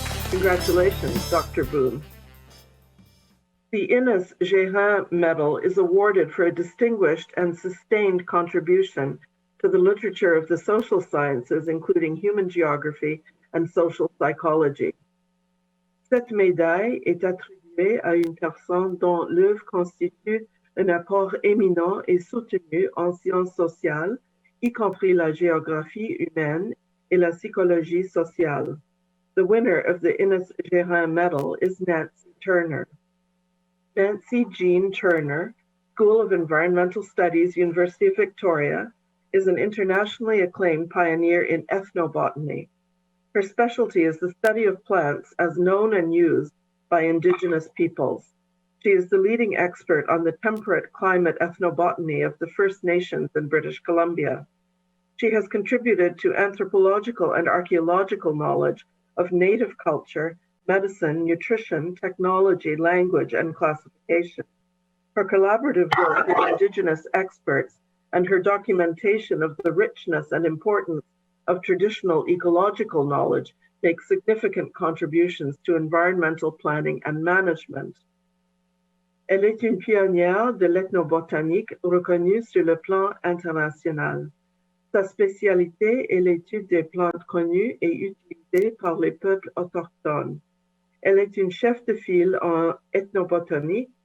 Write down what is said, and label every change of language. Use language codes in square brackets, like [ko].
[en] Congratulations, Dr. Boone. The Innes Gérin Medal is awarded for a distinguished and sustained contribution to the literature of the social sciences, including human geography and social psychology. [fr] Cette médaille est attribuée à une personne dont l'œuvre constitue un apport éminent et soutenu en sciences sociales, y compris la géographie humaine et la psychologie sociale. [en] The winner of the Innes Gérin Medal is Nancy Turner. Nancy Jean Turner, School of Environmental Studies, University of Victoria, is an internationally acclaimed pioneer in ethnobotany. Her specialty is the study of plants as known and used by Indigenous peoples. She is the leading expert on the temperate climate ethnobotany of the First Nations in British Columbia. She has contributed to anthropological and archaeological knowledge of native culture, medicine, nutrition, technology, language, and classification. Her collaborative work with Indigenous experts and her documentation of the richness and importance of traditional ecological knowledge make significant contributions to environmental planning and management. [fr] Elle est une pionnière de l'ethnobotanique reconnue sur le plan international. Sa spécialité est l'étude des plantes connues et utilisées par les peuples autochtones. Elle est une chef de file en ethnobotanie,